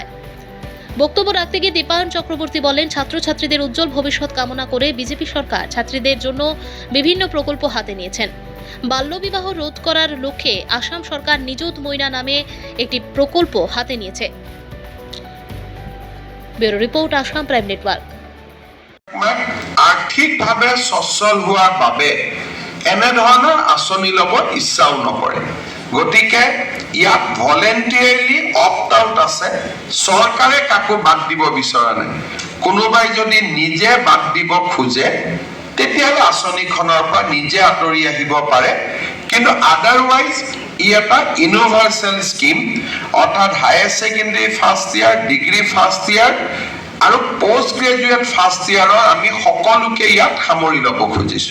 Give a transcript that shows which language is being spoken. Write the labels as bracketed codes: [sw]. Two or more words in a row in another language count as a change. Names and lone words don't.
[bn] বক্তব্য রাখতে গিয়ে দীপায়ন চক্রবর্তী বলেন, ছাত্রছাত্রীদের উজ্জ্বল ভবিষ্যৎ কামনা করে বিজেপি সরকার ছাত্রীদের জন্য বিভিন্ন প্রকল্প হাতে নিয়েছেন। বাল্যবিবাহ রোধ করার লক্ষ্যে আসাম সরকার নিযুত মৈনা নামে একটি প্রকল্প হাতে নিয়েছে। [en] bureau report, [bn] আসাম প্রাইম নেটওয়ার্ক। [as] আৰ্থিকভাৱে সচ্ছল হোৱাৰ বাবে এনেধৰণৰ আঁচনি ল'ব ইচ্ছাও নকৰে। গতিকে ইয়াত [en] voluntarily opt out [as] আছে। চৰকাৰে কাকো বাদ দিব বিচৰা নাই। কোনোবাই যদি নিজে বাদ দিব খোজে তেতিয়াহ'লে আঁচনিখনৰ পৰা নিজে আঁতৰি আহিব পাৰে, কিন্তু আদাৰৱাইজ ই এটা [en] universal scheme, [as] অৰ্থাৎ [en] higher secondary first year, degree first year [as] আৰু [en] post graduate first year [as] আমি সকলোকে ইয়াত সামৰি ল'ব খুজিছোঁ।